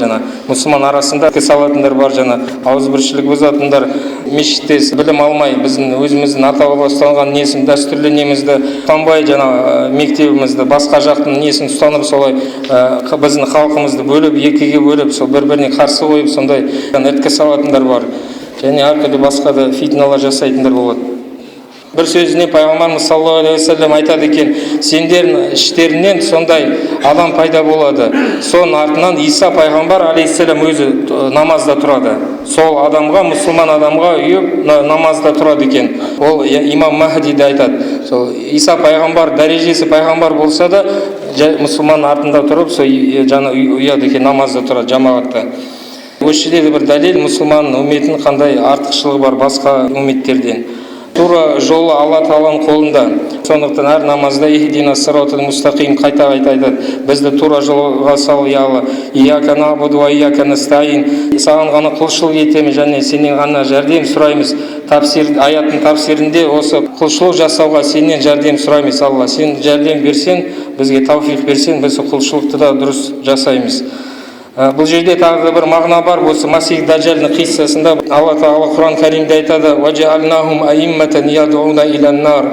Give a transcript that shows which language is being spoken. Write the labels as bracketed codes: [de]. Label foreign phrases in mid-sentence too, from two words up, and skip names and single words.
[kk] Жаңа мұсылман арасында салатындар бар, жаңа ауызбіршілік бұзатындар, мешітте білім алмай біздің өзіміздің ата-баба ұстанған несін, дәстүрлі немізді ұстанбай, жаңа мектебімізді, басқа жақтың несін ұстанып, солай біздің халқымызды бөліп, екіге бөліп, сол бір-біріне қарсы қойып, сондай іріткі салатындар бар. Және әртүрлі басқа да фитналар жасайтындар болады. Бір сөзіне пайғамбарымыз [ar] صلى الله عليه وسلم [kk] айтады екен: сендердің іштерінен сондай адам пайда болады, соның артынан Иса пайғамбар алейхиссалам өзі намазда тұрады. Сол адамға, мұсылман адамға үйіп намазда тұрады екен. Ол имам Махдиді айтады. Сол Иса пайғамбар дәрежесі пайғамбар болса да, мұсылман артында тұрып, сол жаны ұяды екен, намазда тұрады жамағатта. Осы жерде бір дәлел мұсылман үмметінің қандай артықшылығы бар басқа үмметтерден. Тура жолы Алла Тағаланың қолында. Сондықтан әр намазда [ar] اهدنا الصراط المستقيم [kk] қайта айтады: бізді тура жолға сал, я Алла, [ar] إياك نعبد وإياك نستعين. [kk] Саған ғана құлшылық етеміз және сенен ғана жәрдем сұраймыз. Аяттың тafsirінде осы құлшылық жасауға сенен жәрдем сұраймыз. Алла, сен жәрдем берсең, бізге тауфиқ берсең, біз құлшылықты да дұрыс жасаймыз. Бұл жерде тағы бір мағына бар. Осы Масих Даджалдың қиссасында Алла Тағала Құран Кәримде айтады: [ar] «وجعلناهم أئمة يدعون إلى النار».